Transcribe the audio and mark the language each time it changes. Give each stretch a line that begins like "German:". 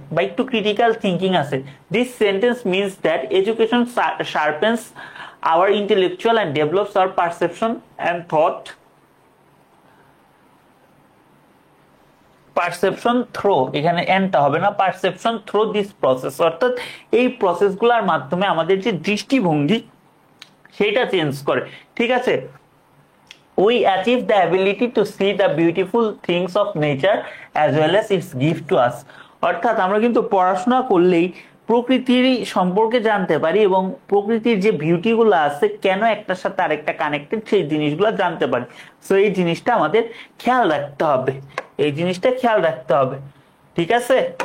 Bangla: বা একটু critical thinking আছে।
English: this sentence means that education sharpens our intellectual and develops our perception and thought, perception through,
Bangla: এখানে এন্ডটা হবে না,
English: perception through this process,
Bangla: অর্থাৎ এই প্রসেসগুলোর মাধ্যমে আমাদের যে দৃষ্টিভঙ্গি সেটা চেঞ্জ করে, ঠিক আছে?
English: We achieve the ability to see the beautiful things of nature as well as its gift to us.
Bangla: অর্থাৎ আমরা কিন্তু পড়াশোনা করলেই প্রকৃতির সম্পর্কে জানতে পারি এবং প্রকৃতির যে বিউটি গুলো আছে, কেন একটার সাথে আরেকটা কানেক্টেড, সেই জিনিসগুলো জানতে পারি। সো এই জিনিসটা আমাদের খেয়াল রাখতে হবে, এই জিনিসটা খেয়াল রাখতে হবে, ঠিক আছে?